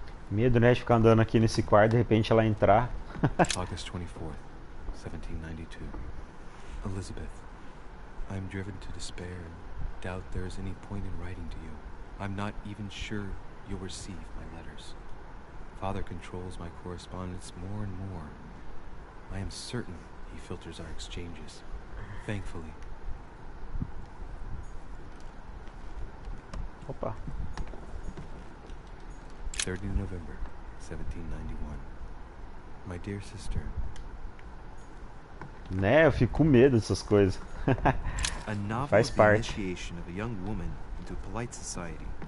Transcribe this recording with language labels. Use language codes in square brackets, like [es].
[pt] Medo, né, de ficar andando aqui nesse quarto e de repente ela entrar. [en] August 24th, 1792. Elizabeth, I am driven to despair and doubt there is any point in writing to you. I'm not even sure you'll receive my letters. Father controls my correspondence more and more. I am certain he filters our exchanges. Thankfully. [pt] Opa. [en] 30 November, 1791. My dear sister. [pt] Né, eu fico com medo dessas coisas. [en] A novel [pt] Faz [en] of the [pt] parte. [en] initiation of a young woman into polite society.